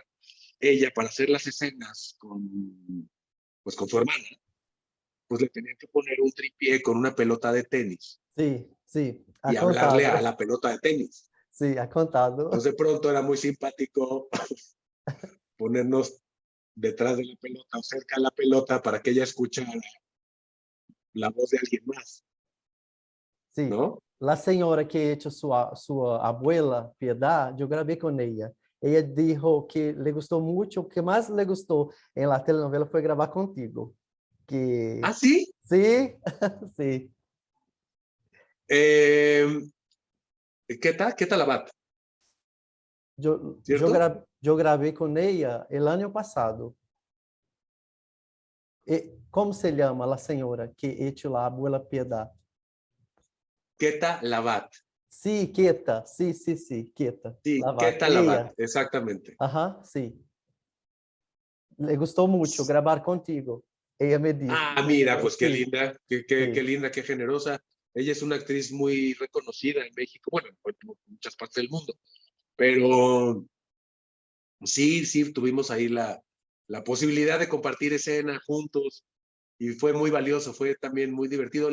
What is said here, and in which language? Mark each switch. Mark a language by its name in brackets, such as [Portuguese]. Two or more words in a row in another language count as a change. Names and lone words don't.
[Spanish] Ella, para hacer las escenas con, pues, con su hermana, pues le tenían que poner un tripié con una pelota de tenis Sí, sí, ha y hablarle a contado. la pelota de tenis. Sí, ha contado. Entonces de pronto era muy simpático ponernos detrás de la pelota o cerca de la pelota para que ella escuchara la voz de alguien más, [Portuguese] Sim. [Spanish] ¿no? [Portuguese] A senhora que é sua abuela, Piedade, eu gravei com ela. Ela disse que lhe gostou muito, o que mais lhe gostou em la telenovela foi gravar contigo. Ah, [Spanish] Que sí. [Portuguese] sim, sim. [Spanish] Eh, ¿Qué tal la bat? ¿Cierto? [Portuguese] Eu gravei com ela o ano passado. E como se chama a senhora que é a abuela Piedade? [Spanish] ¿Qué tal la bat? [Portuguese] Sim, Quieta. Sim, sim, sim, Quieta. [Spanish] Sí, ¿qué Lavate. tal la bat? Ella. Exactamente. [Portuguese] Aham, sim. Le gostou muito gravar contigo. [Spanish] Ella me dijo, Ah, mira, pues qué sí, linda, qué sí, linda, qué generosa. Ella es una actriz muy reconocida en México, bueno, en muchas partes del mundo, pero sí, sí, tuvimos ahí la posibilidad de compartir escena juntos y fue muy valioso, fue también muy divertido.